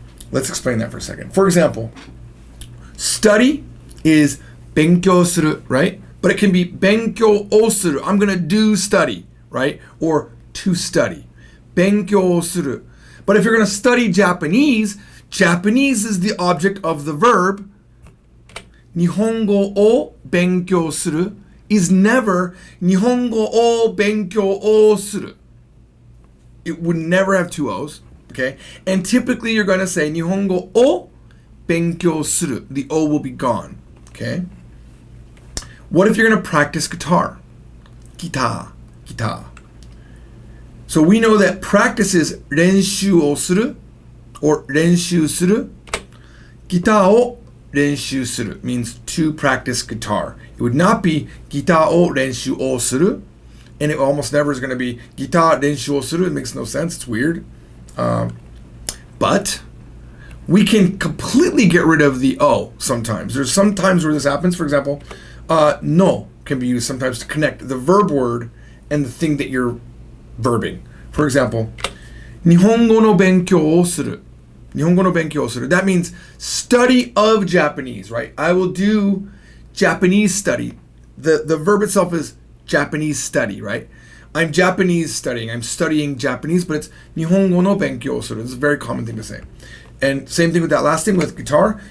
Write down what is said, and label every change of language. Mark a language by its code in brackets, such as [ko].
[en] Let's explain that for a second. For example, study is [ja] 勉強する, [en] right? But it can be [ja] 勉強をする. [en] I'm going to do study, right? Or to study. [ja] 勉強をする. [en] But if you're going to study Japanese, Japanese is the object of the verb. [ja] 日本語を勉強する [en] is never [ja] 日本語を勉強をする. [en] It would never have two O's, okay? And typically you're going to say [ja] 日本語を勉強する. [en] The O will be gone, okay? What if you're going to practice guitar? Guitar. So we know that practice is [ja] 練習をする [en] or [ja] 練習する. ギターを練習する [en] means to practice guitar. It would not be [ja] ギターを練習をする, [en] and it almost never is going to be [ja] ギター練習をする. [en] It makes no sense. It's weird. But We can completely get rid of the O sometimes. There's some times where this happens. For example, no can be used sometimes to connect the verb word and the thing that you're verbing. [ja] For example, 日本語の勉強をする. 日本語の勉強をする. [en] That means study of Japanese, right? I will do Japanese study. The verb itself is Japanese study, right? I'm Japanese studying. I'm studying Japanese, but it's [ja] 日本語の勉強をする. [en] It's a very common thing to say. And same thing with that last thing with guitar.